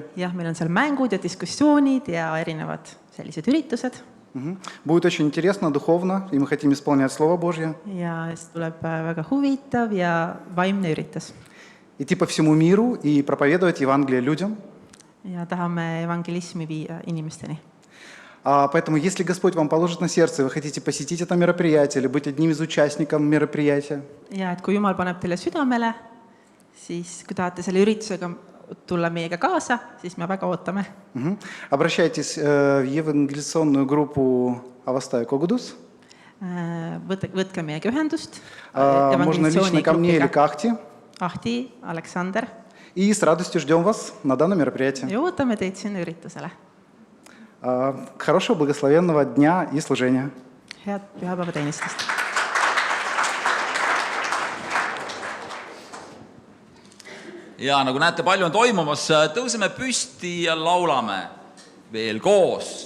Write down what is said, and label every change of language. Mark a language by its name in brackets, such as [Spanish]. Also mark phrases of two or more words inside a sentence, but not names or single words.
[Estonian] Jah, meil on seal mängud ja diskussioonid ja erinevad sellised üritused. [Russian] Будет очень интересно, духовно, и мы хотим исполнять Слово Божье. [Estonian] Ja siis tuleb väga huvitav ja vaimne üritus. [Russian] Идти по всему миру и проповедовать Евангелие людям. [Estonian] Ja tahame evangelismi viia inimesteni. [Russian] Поэтому, если Господь вам положит на сердце, и вы хотите посетить это мероприятие или быть одним из участников мероприятия, [Estonian] Ja et kui Jumal paneb teile südamele, siis kui tahate selle üritusega tulla meiega kaasa, siis me väga ootame. [Russian] Обращайтесь в евангелизационную группу Avastai Kogudus. [Estonian] Võtke meiega ühendust. [Russian] Можно лично ко мне или к Ahti. Ahti, Aleksander. И с радостью ждем вас на данном мероприятии. [Estonian] Ja ootame teid sinna üritusele. [Russian] Хорошего, благословенного дня и служения. [Estonian] Head pühapäevateenistust. Ja nagu näete, palju on toimumas, tõuseme püsti ja laulame veel koos.